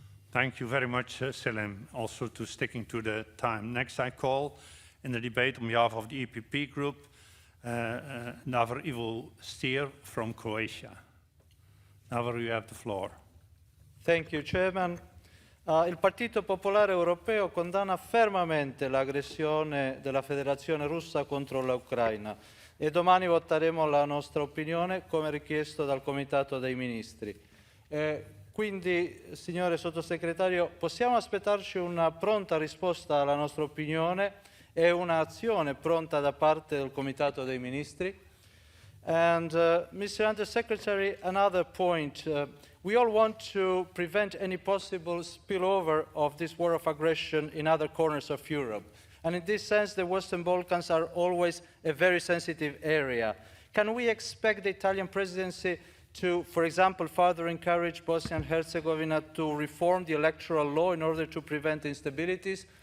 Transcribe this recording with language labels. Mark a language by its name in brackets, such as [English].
[English] Thank you very much, Selim, also to sticking to the time. Next, I call in the debate on behalf of the EPP group, Davor Ivo Stier from Croatia. Davor, you have the floor. Thank you, Chairman. [Italian] Il Partito Popolare Europeo condanna fermamente l'aggressione della Federazione Russa contro l'Ucraina e domani voteremo la nostra opinione come richiesto dal Comitato dei Ministri. Quindi, signore Sottosegretario, possiamo aspettarci una pronta risposta alla nostra opinione e un'azione pronta da parte del Comitato dei Ministri? [English] And Mr. Undersecretary, another point. We all want to prevent any possible spillover of this war of aggression in other corners of Europe. And in this sense, the Western Balkans are always a very sensitive area. Can we expect the Italian presidency to, for example, further encourage Bosnia and Herzegovina to reform the electoral law in order to prevent instabilities?